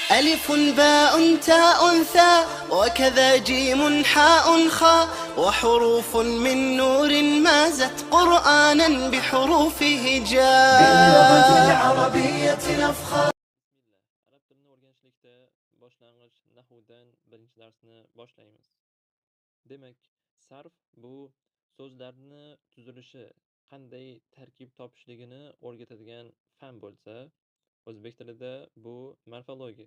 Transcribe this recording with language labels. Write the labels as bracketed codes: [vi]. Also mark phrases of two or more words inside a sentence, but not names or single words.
[ar] ألف باء تاء ثاء وكذا جيم حاء خاء وحروف من نور مازت قرآنا بحروفه جاء باللغة العربية نفخر. [uz] Arab tilini o'rganishlikda boshlang'ich nahvdan birinchi darsni boshlaymiz. Demak, sarf bu so'zlarni tuzilishi, qanday tarkib topishligini o'rgatadigan fan bo'lsa, o'zbek tilida bu morfologiya.